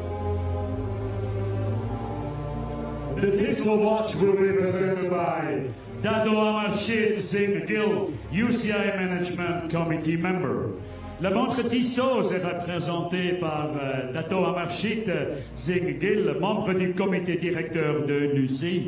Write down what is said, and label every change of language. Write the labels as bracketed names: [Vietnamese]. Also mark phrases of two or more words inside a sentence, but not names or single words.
[English] The Thistle Watch will be presented by Dado Amarchid Singh Gill, UCI Management Committee member. [French] La montre tisseuse est représentée par Dato Amarchid Singh Gill, membre du comité directeur de l'UCI.